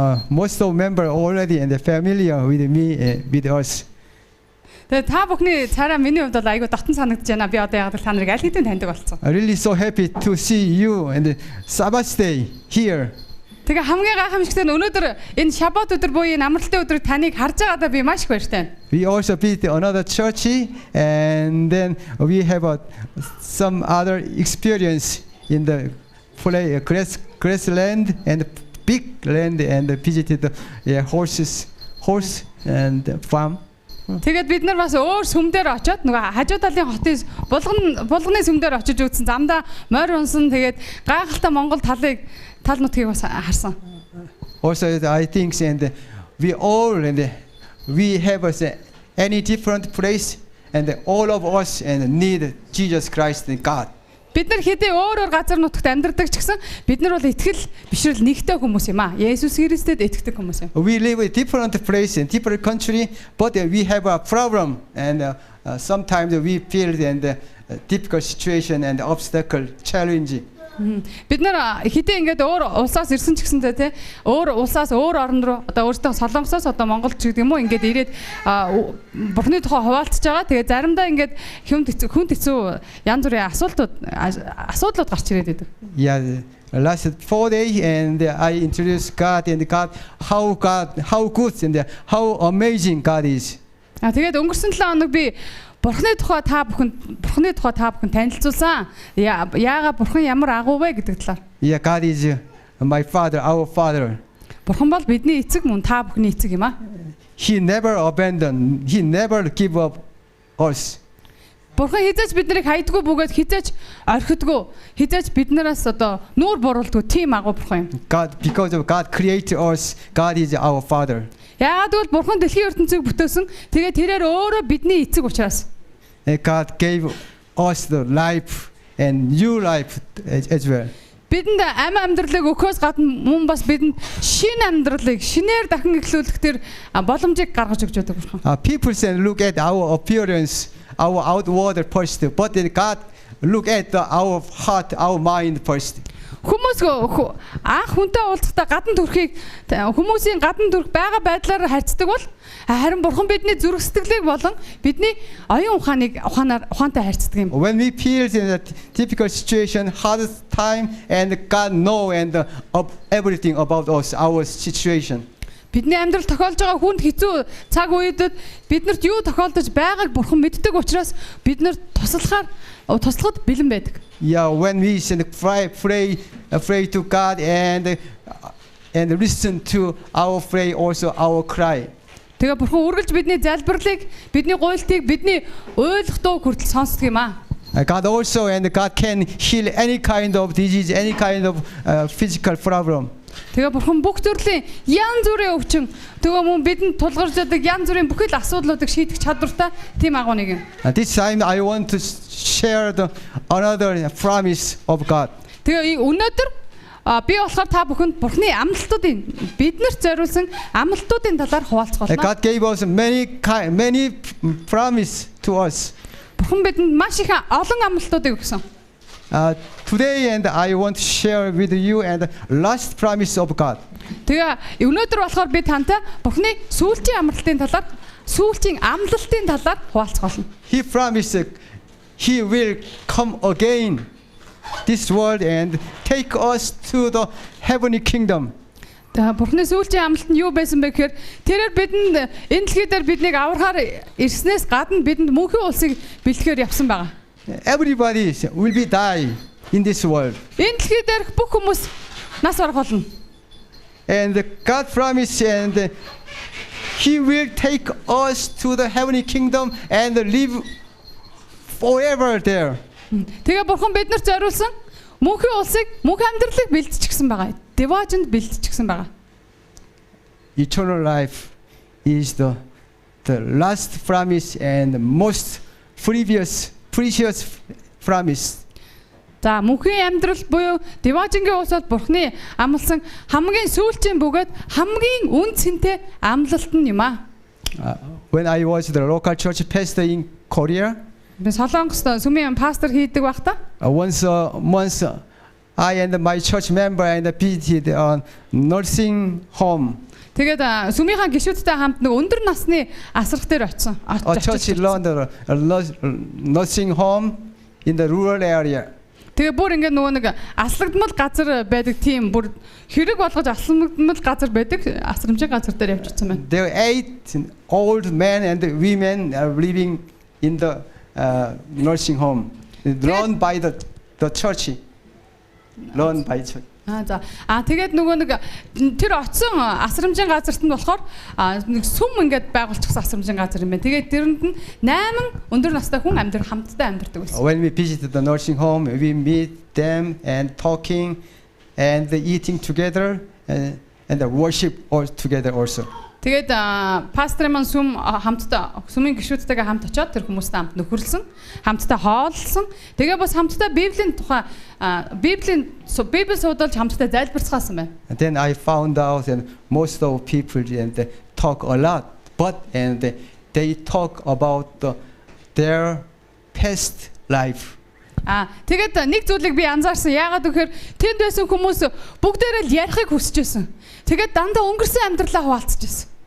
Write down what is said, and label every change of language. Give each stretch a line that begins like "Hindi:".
English: Most of member already and familiar with me with us.
Mongolian: Тэгээд та бүхний цаараа миний хувьд бол айгүй дотн санагдаж байна. Би одоо яг та нарыг аль хэдийн таньдаг болсон.
English: I'm really so happy to see you and Sabbath day here.
Mongolian: Тэгээ хамгийн гайхамшигтай нь өнөөдөр энэ шаббат өдөр буюу энэ амралтын өдрөд таныг харж байгаадаа би маш их баяртай.
English: We also visit another church and then we have some other experience in the grassland and big land and visited horse and farm.
Mongolian: Тэгээд бид нар бас өөр сүмдэр очиод нөгөө хажуу талын хотын булганы сүмдэр очиж үзсэн. Замдаа морь унсан. Тэгээд гайхалтай Монгол тал нутгийг бас харсан.
English: Also I think and we all and we have any different place and all of us and need Jesus Christ and God.
Mongolian: Бид нар хэдий өөр газар нутагт амьдардаг ч гэсэн бид нар бол итгэл бишрэл нэгтэй хүмүүс юм аа. Есүс Христэд итгэдэг хүмүүс юм.
English: We live in different place in different country, but we have a problem and sometimes we feel and difficult situation and obstacle, challenge.
Mongolian: Бид нар хэдий ингээд өөр улсаас ирсэн ч гэсэндээ тий өөр улсаас өөр орн руу одоо өөртөө Солонгосоос одоо Монголд ч гэдэг юм уу ингээд ирээд Бурхны тухай хуваалцж байгаа. Тэгээ заримдаа ингээд хүн хэцүү янз бүрийн асуудлууд гарч ирээд байдаг.
English: Yeah, last 4 days and I introduced God and how good and how amazing God is.
Mongolian: Тэгээд өнгөрсөн 7 хоног би Бурхны тухай та бүхэн танилцуулсан. Яагаад Бурхан ямар агуу вэ гэдэг талаар.
English: Yeah, God is my Father, our Father.
Mongolian: Бурхан бол бидний эцэг мөн та бүхний эцэг юм аа.
English: He never abandoned. He never give up us.
Mongolian: Бурхан хизээч биднийг хайдгүй бөгөөд хизээч орхидгүй. Хизээч биднээс одоо нүүр буруулдгүй тийм агуу бурхан юм.
English: God, because of God created us, God is our Father.
Mongolian: Яагаад гэвэл бурхан дэлхийн ертөнцийг бүтээсэн. Тэгээд тэрээр өөрөө бидний эцэг учраас.
English: And God gave us the life and new life as well.
Mongolian: Бидэнд амьдралыг өгөхөөс гадна мөн бас бидэнд шинэ амьдралыг шинээр дахин эхлүүлэх тэр боломжийг гаргаж өгч байдаг бурхан.
English: People say look at our appearance, our outward first, but then God look at our heart, our mind first.
Mongolian: Хүмүүс анх хүнтэй уулзахдаа гадна төрхийг хүмүүсийн гадна төрх байгаа байдлаар харьцдаг бол харин бурхан бидний зүрх сэтгэлийг болон бидний оюун ухаантай харьцдаг юм.
English: When we feel in a difficult situation, hard time, and God know and everything about us, our situation.
Mongolian: Бидний амьдрал тохиолж байгаа хүнд хэцүү цаг үедэд биднэрт юу тохиолдож байгааг бурхан мэддэг учраас бид нар туслахад бэлэн байдаг.
English: Yeah, when we pray to God and listen to our pray, also our cry.
Mongolian: Тэгээ бурхан үргэлж бидний залбирлыг, бидний гуйлтыг, бидний ойлгох дуу хүртэл сонсдог юм аа.
English: God also and God can heal any kind of disease, any kind of physical problem.
Mongolian: Тэгээ бурхан бүх төрлийн янз бүрийн өвчин тэгээ мөн бидэнд тулгарч байдаг янз бүрийн бүхэл асуудлуудыг шийдэх чадвартай тийм агуу нэг юм.
English: This time I want to share another promise of God.
Mongolian: Тэгээ өнөөдөр би болохоор та бүхэнд бурхны амлалтуудын биднэрт зориулсан амлалтуудын талаар хуваалцах болно.
English: God gave us many promise to us.
Mongolian: Бурхан бидэнд маш их олон амлалтуудыг өгсөн.
English: Today and I want to share with you and last promise of God.
Mongolian: Тэгээ өнөөдөр болохоор би тантай бурхны сүүлчийн амлалтын талаар хуваалцах болно.
English: He promised He will come again this world and take us to the heavenly kingdom.
Mongolian: Тэгээ бурхны сүүлчийн амлалт нь юу байсан бэ гэхээр тэрээр бидэнд энэ дэлхий дээр биднийг аврахаар ирснээс гадна бидэнд мөнхийн улсыг бэлтгэхээр явсан байгаа.
English: Everybody will be die in this world.
Mongolian: Энэ дэлхий дээрх бүх хүмүүс нас барах болно. And God promised and He will take us to the heavenly kingdom and live forever there. Тэгээ бурхан биднэрт зориулсан мөнхийн улсыг, мөнхийн амьдралыг бэлтчихсэн байгаа. Деважинд бэлтчихсэн байгаа.
English: Eternal life is the last promise and most precious promise.
Mongolian: За мөнхийн амьдрал буюу деважингийн улсад бурхны амласан хамгийн сүүлчийн бөгөөд хамгийн үн цэнтэй амлалт нь юм аа.
English: When I was the local church pastor in Korea,
Mongolian: би Солонгост сүмийн пастор хийдэг байхдаа
English: once I and my church member and visited a nursing home.
Mongolian: Тэгээд сүмийнхаа гишүүдтэй хамт нэг өндөр насны асрах дээр очсон.
English: Church learned nursing home in the rural area.
Mongolian: Тэгээ бүр ингээд нөгөө нэг аслагдмал газар байдаг тийм бүр хэрэг болгож аслагдмал газар байдаг асрамжийн газар дээр явчихсан байна.
English: There were 8 old men and women living in the nursing home, run by the church. Run by church.
Mongolian: Тэгээд нөгөө нэг тэр очсон асрамжийн газарт нь болохоор нэг сүм ингээд байгуулчихсан асрамжийн газар юм байна. Тэгээд тэрэнд нь 8 өндөр настай хүн хамтдаа амьдардаг байсан. When we visited the nursing home, we meet them and talking and eating together and worship all together also. Тэгээд пастор маань хамтдаа сүмийн гишүүдтэйгээ хамт очиод тэр хүмүүстэй хамт нөхөрлсөн, хамтдаа хооллсон. Тэгээ бас хамтдаа Библийн тухай Библи судалж хамтдаа залбирцгаасан байна.
English: And then I found out that most of people and they talk a lot, but and they talk about their past life.
Mongolian: Тэгээд нэг зүйлийг би анзаарсан. Яагаад гэхээр тэнд байсан хүмүүс бүгдээрээ л ярихыг хүсэж байсан. Тэгээд дандаа өнгөрсөн амьдралаа хуваалцаж байсан.